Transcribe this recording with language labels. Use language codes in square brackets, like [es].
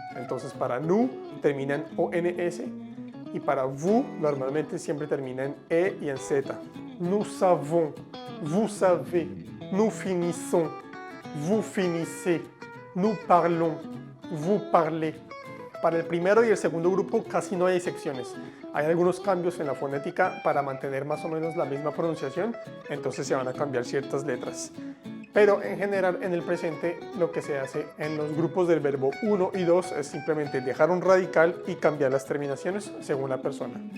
[es] Entonces para nous termina en ONS y para vous normalmente siempre termina en E y en Z. [fr] Nous savons, vous savez, nous finissons, vous finissez, nous parlons, vous parlez. [es] Para el primero y el segundo grupo casi no hay secciones. Hay algunos cambios en la fonética para mantener más o menos la misma pronunciación, entonces se van a cambiar ciertas letras. Pero en general en el presente lo que se hace en los grupos del verbo 1 y 2 es simplemente dejar un radical y cambiar las terminaciones según la persona.